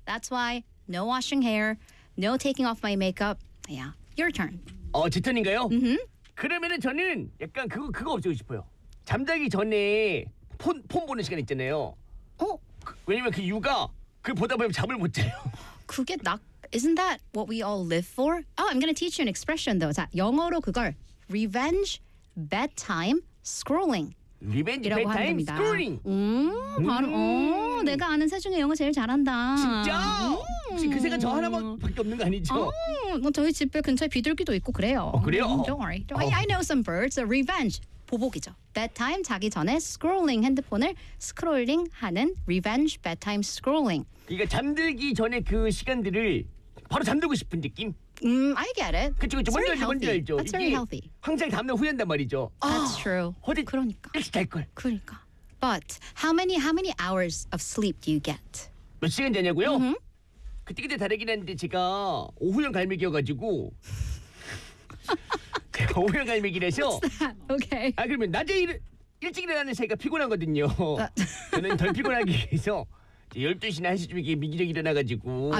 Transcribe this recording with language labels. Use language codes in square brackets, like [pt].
[en] That's why no washing hair, no taking off my makeup. Yeah. Your turn. [ko] 제 턴인가요? 응. 그러면은 저는 약간 그거 없애고 싶어요. 잠자기 전에 폰 보는 시간 있잖아요. 왜냐면 그 이유가 그 보다 보면 잠을 못 자요. 그게 낙 [en] Isn't that what we all live for? Oh, I'm gonna teach you an expression though. [ko] 자, 영어로 그걸 revenge bedtime scrolling. [en] Revenge bedtime scrolling. [ko] 바로 내가 아는 새 중에 영어 제일 잘한다. 진짜? 혹시 그 새가 저 하나밖에 없는 거 아니죠? 저희 집에 근처에 비둘기도 있고 그래요. 그래요? [en] Don't worry. I know some birds. So revenge. [ko] 보복이죠. [en] Bedtime [ko] 자기 전에 [en] scrolling [ko] 핸드폰을 [en] scrolling 하는 revenge bedtime scrolling. [ko] 그러니까 잠들기 전에 그 시간들을 바로 잠들고 싶은 느낌? [en] I get it. [ko] 그렇죠. 뭔지 알죠. [en] That's very healthy. [ko] 항상 다음날 후회한단 말이죠. [en] That's true. [ko] 어디 그러니까. 일찍 잘 걸. 그러니까. [en] But how many hours of sleep do you get? [ko] 몇 시간 되냐고요? 그때 다르긴 한데 제가 오후형 갈매기여가지고 제가 오후형 갈매기라서 [en] okay. [ko] 아 그러면 낮에 일찍 일어나는 제가 피곤하거든요. 저는 덜 피곤하기 위해서 12시나 1시쯤 이렇게 민기적 일어나가지고